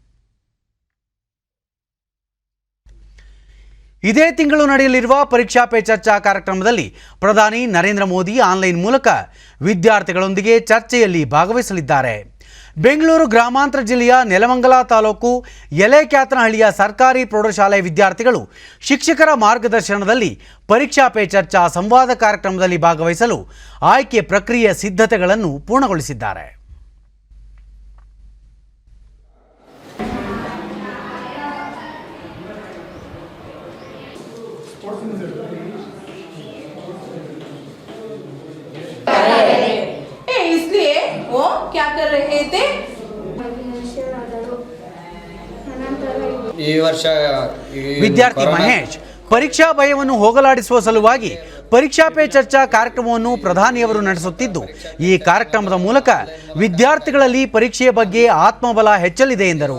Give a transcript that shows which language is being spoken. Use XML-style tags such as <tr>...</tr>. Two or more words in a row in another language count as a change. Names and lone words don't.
<kn>ಇದೇ ತಿಂಗಳು ನಡೆಯಲಿರುವ ಪರೀಕ್ಷಾ ಪೇ ಚರ್ಚಾ ಕಾರ್ಯಕ್ರಮದಲ್ಲಿ ಪ್ರಧಾನಿ ನರೇಂದ್ರ ಮೋದಿ ಆನ್ಲೈನ್ ಮೂಲಕ ವಿದ್ಯಾರ್ಥಿಗಳೊಂದಿಗೆ ಚರ್ಚೆಯಲ್ಲಿ ಭಾಗವಹಿಸಲಿದ್ದಾರೆ. ಬೆಂಗಳೂರು ಗ್ರಾಮಾಂತರ ಜಿಲ್ಲೆಯ ನೆಲಮಂಗಲ ತಾಲೂಕು ಎಲೆಕ್ಯಾತನಹಳ್ಳಿಯ ಸರ್ಕಾರಿ ಪ್ರೌಢಶಾಲೆ ವಿದ್ಯಾರ್ಥಿಗಳು ಶಿಕ್ಷಕರ ಮಾರ್ಗದರ್ಶನದಲ್ಲಿ ಪರೀಕ್ಷಾ ಪೇ ಚರ್ಚಾ ಸಂವಾದ ಕಾರ್ಯಕ್ರಮದಲ್ಲಿ ಭಾಗವಹಿಸಲು ಆಯ್ಕೆ ಪ್ರಕ್ರಿಯೆ ಸಿದ್ಧತೆಗಳನ್ನು ಪೂರ್ಣಗೊಳಿಸಿದ್ದಾರೆ.</kn> <hi>इसलिए वो क्या कर रहे थे?</hi> <kn>ಈ ವರ್ಷ ವಿದ್ಯಾರ್ಥಿ ಮಹೇಶ್ ಪರೀಕ್ಷಾ ಭಯವನ್ನು ಹೋಗಲಾಡಿಸುವ ಸಲುವಾಗಿ ಪರೀಕ್ಷಾ ಪೇ ಚರ್ಚಾ ಕಾರ್ಯಕ್ರಮವನ್ನು ಪ್ರಧಾನಿಯವರು ನಡೆಸುತ್ತಿದ್ದು ಈ ಕಾರ್ಯಕ್ರಮದ ಮೂಲಕ ವಿದ್ಯಾರ್ಥಿಗಳಲ್ಲಿ ಪರೀಕ್ಷೆಯ ಬಗ್ಗೆ ಆತ್ಮಬಲ ಹೆಚ್ಚಲಿದೆ ಎಂದರು.</kn>